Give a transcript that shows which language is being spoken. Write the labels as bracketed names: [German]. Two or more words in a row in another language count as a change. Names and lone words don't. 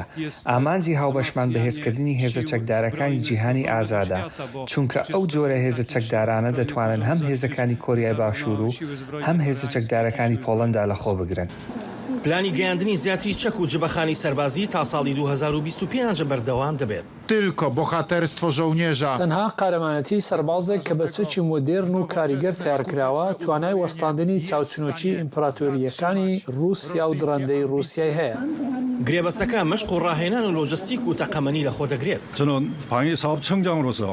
[Central Kurdish] ئامانجی هاوبەشمان بەهێزکردنی هێزە چەکدارەکانی جیهانی ئازادە. چونکە ئەو جۆرە هێزە چەکدارانە دەتوانن هەم هێزەکانی کۆریای باشوور و هەم هێزە چەکدارەکانی پۆڵەندا لە خۆ بگرن. پلانی گەیاندنی زیاتری چەک و جبەخانی سەربازی تا ساڵی 2025 بەردەوام دەبێت. [Polish] Tylko bohaterstwo żołnierza. [Central Kurdish] تەنها قارەمانەتی سەربازێک کە بە چەکی مۆدێرن و کاریگەر تیارکراوە توانای وەستاندنی چاوچنۆکی ئیمپراتۆریەکانی رووسیا و دڕندەی رووسیای هەیە. گرێبەستەکە مشق و ڕاهێنان و لۆجستیک و تەقەمەنی لە خۆ دەگرێت. [Korean] 저는 방위 사업 청장으로서